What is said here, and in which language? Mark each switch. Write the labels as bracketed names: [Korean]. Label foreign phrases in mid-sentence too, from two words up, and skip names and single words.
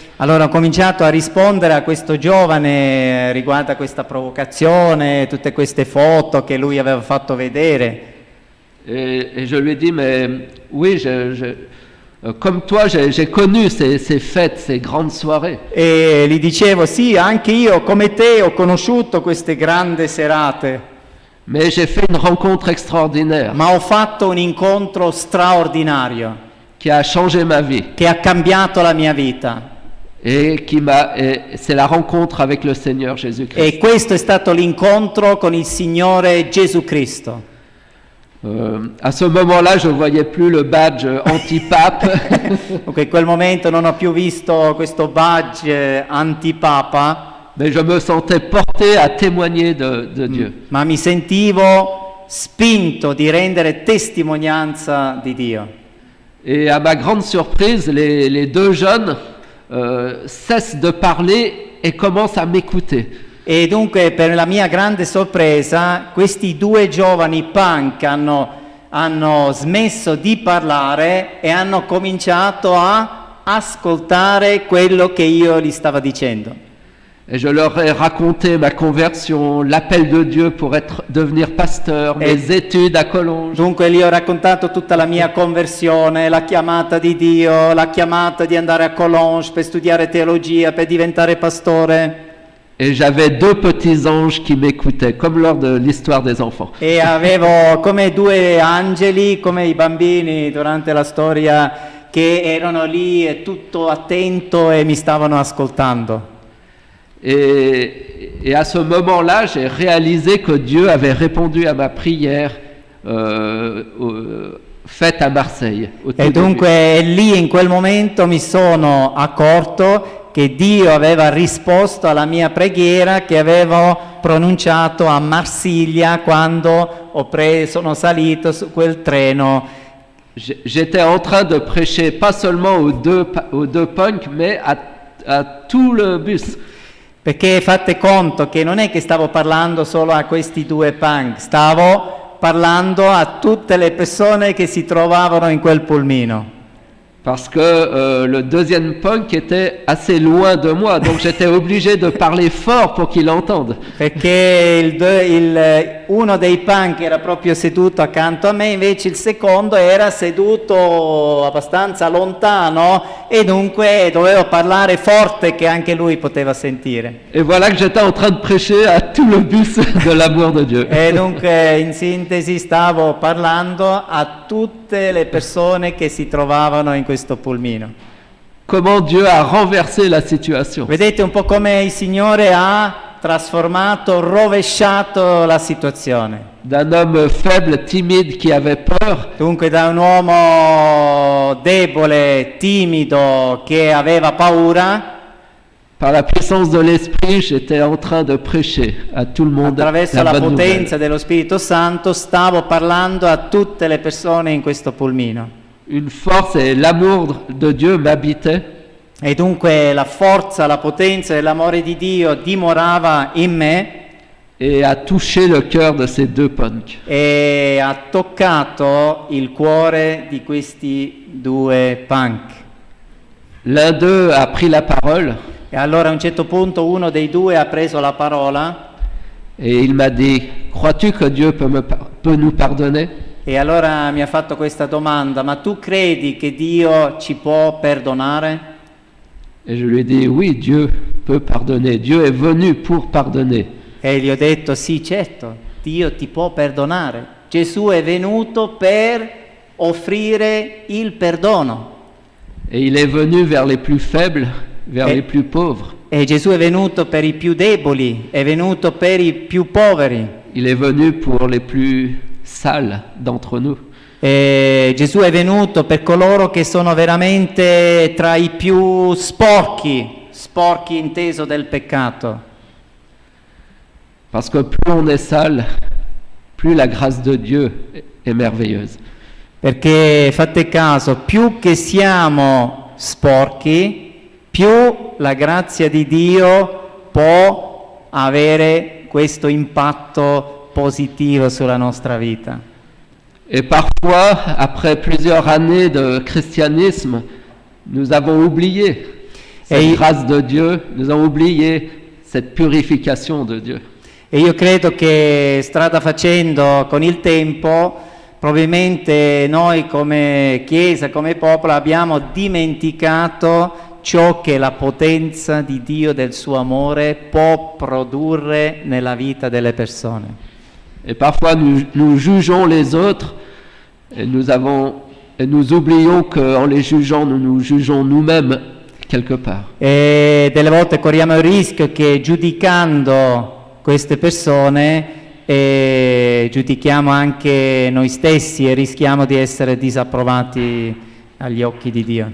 [Italian] Allora ho cominciato a rispondere a questo giovane riguardo a questa provocazione, tutte queste foto che lui aveva fatto vedere. [French] Et je lui ai dit, mais oui, comme toi, j'ai connu ces fêtes, ces grandes soirées. [Italian] E gli dicevo, sì, anche io come te ho conosciuto queste grandi serate, [French] Mais j'ai fait une rencontre extraordinaire [Italian] ma ho fatto un incontro straordinario [French] qui a changé ma vie. [Italian] che ha cambiato la mia vita. [French] Et c'est la rencontre avec le Seigneur Jésus-Christ. [Italian] E questo è stato l'incontro con il Signore Gesù Cristo. [French] À ce moment-là, je ne voyais plus le badge anti-pape. [Italian] Dunque, in quel momento non ho più visto questo badge antipapa, [French] Mais je me sentais porté à témoigner de Dieu. [Italian] ma mi sentivo spinto di rendere testimonianza di Dio. [French] Et à ma grande surprise, les deux jeunes cessent de parler et commencent à m'écouter. [Italian] E dunque, per la mia grande sorpresa, questi due giovani punk hanno smesso di parlare e hanno cominciato a ascoltare quello che io gli stavo dicendo. [French] Et je leur ai raconté ma conversion, l'appel de Dieu pour devenir pasteur, mes études à Collonges. [Italian] Dunque gli ho raccontato tutta la mia conversione, la chiamata di Dio, la chiamata di andare a Collonges per studiare teologia, per diventare pastore. [French] Et j'avais 2 petits anges qui m'écoutaient, comme lors de l'histoire des enfants. [Italian] E avevo come 2 angeli, come i bambini durante la storia, che erano lì e tutto attento e mi stavano ascoltando. [French] Et à ce moment-là, j'ai réalisé que Dieu avait répondu à ma prière faite à Marseille. Au tout [Italian] E [French] début. [Italian] dunque lì in quel momento mi sono accorto che Dio aveva risposto alla mia preghiera che avevo pronunciato a Marsiglia quando sono salito su quel treno. [French] J'étais en train de prêcher pas seulement aux deux punks, mais à tout le bus. [Italian] Perché fate conto che non è che stavo parlando solo a questi 2 punk, stavo parlando a tutte le persone che si trovavano in quel pulmino. [French] Parce que le deuxième punk était assez loin de moi, donc j'étais obligé de parler fort pour qu'il entende. [Italian] Perché uno dei punk era proprio seduto accanto a me, invece il secondo era seduto abbastanza lontano e dunque dovevo parlare forte che anche lui poteva sentire. [French] Et voilà que j'étais en train de prêcher à tout le bus de l'amour de Dieu. [Italian] E dunque in sintesi stavo parlando a tutte le persone che si trovavano in questo pulmino. [French] Comment Dieu a renversé la situation. [Italian] Vedete un po' come il Signore ha trasformato, rovesciato la situazione. [French] D'un homme faible, timide, qui avait peur, [Italian] Dunque da un uomo debole, timido, che aveva paura, [French] par la puissance de l'Esprit, j'étais en train de prêcher à tout le monde [Italian] attraverso la [French] bonne [Italian] potenza [French] nouvelle. [Italian] dello Spirito Santo stavo parlando a tutte le persone in questo pulmino. [French] Une force et l'amour de Dieu m'habitaient. [Italian] E dunque la forza, la potenza e l'amore di Dio dimorava in me [French] Et a touché le cœur de ces 2 punks. [Italian] e ha toccato il cuore di questi 2 punk. [French] L'un d'eux a pris la parole [Italian] E allora a un certo punto uno dei 2 ha preso la parola [French] et il m'a dit, crois-tu que Dieu peut nous pardonner? [Italian] e allora mi ha fatto questa domanda: ma tu credi che Dio ci può perdonare? [French] Et je lui ai dit, oui, Dieu peut pardonner. Dieu est venu pour pardonner. [Italian] E gli ho detto: sì, certo, Dio ti può perdonare. Gesù è venuto per offrire il perdono. [French] Et il est venu vers les plus faibles, vers Et- les plus pauvres. [Italian] E Gesù è venuto per i più deboli, è venuto per i più poveri. [French] Il est venu pour les plus sales d'entre nous. [Italian] E Gesù è venuto per coloro che sono veramente tra i più sporchi inteso del peccato. [French] Parce que plus on est sale, plus la grâce de Dieu est merveilleuse. [Italian] Perché fate caso, più che siamo sporchi, più la grazia di Dio può avere questo impatto positivo sulla nostra vita. [French] Et parfois, après plusieurs années de christianisme, nous avons oublié cette Et- grâce de Dieu, nous avons oublié cette purification de Dieu. [Italian] E io credo che strada facendo con il tempo, probabilmente noi come Chiesa, come popolo, abbiamo dimenticato ciò che la potenza di Dio, del suo amore, può produrre nella vita delle persone. [French] Et parfois, nous jugeons les autres et nous oublions qu'en les jugeant, nous nous jugeons nous-mêmes quelque part. [Italian] E delle volte corriamo il rischio che giudicando queste persone giudichiamo anche noi stessi e rischiamo di essere disapprovati agli occhi di Dio.